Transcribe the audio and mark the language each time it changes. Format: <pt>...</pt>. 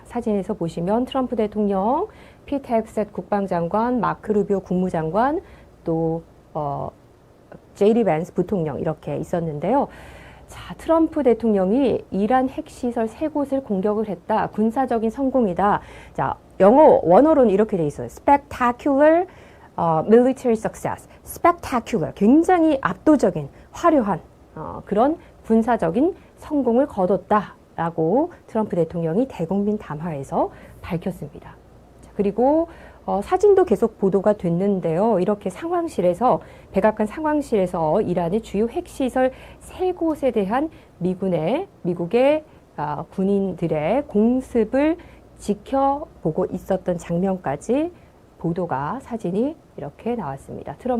<ko>사진에서 보시면 트럼프 대통령, 피트 헥셋 국방장관, 마크 루비오 국무장관, 또 제이디 밴스 부통령 이렇게 있었는데요. 자, 트럼프 대통령이 이란 핵시설 3곳을 공격을 했다. 군사적인 성공이다. 자, 영어 원어로는 이렇게 돼 있어요.</ko> <en>Spectacular military success. Spectacular.</en> <ko>굉장히 압도적인, 화려한 그런 군사적인 성공을 거뒀다라고 트럼프 대통령이 대국민 담화에서 밝혔습니다. 자, 그리고 사진도 계속 보도가 됐는데요. 이렇게 상황실에서, 백악관 상황실에서 이란의 주요 핵시설 3곳에 대한 미국의 군인들의 공습을 지켜보고 있었던 장면까지 보도가, 사진이 이렇게 나왔습니다.</ko>